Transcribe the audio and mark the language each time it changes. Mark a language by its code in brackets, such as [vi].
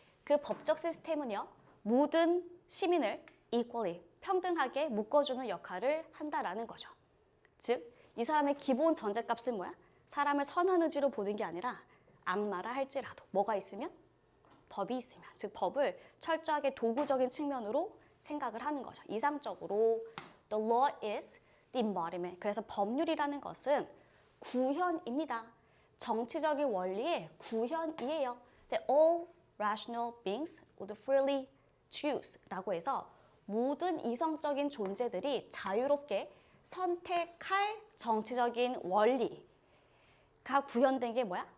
[ko] 그 법적 시스템은요, 모든 시민을 equally, 평등하게 묶어주는 역할을 한다라는 거죠. 즉, 이 사람의 기본 전제값은 뭐야? 사람을 선한 의지로 보는 게 아니라 악마라 할지라도 뭐가 있으면? 법이 있으면. 즉, 법을 철저하게 도구적인 측면으로 생각을 하는 거죠. 이상적으로 [en] the law is the embodiment. [ko] 그래서 법률이라는 것은 구현입니다. 정치적인 원리의 구현이에요. [en] The all rational beings would freely choose [ko] 라고 해서 모든 이성적인 존재들이 자유롭게 선택할 정치적인 원리가 구현된 게 뭐야?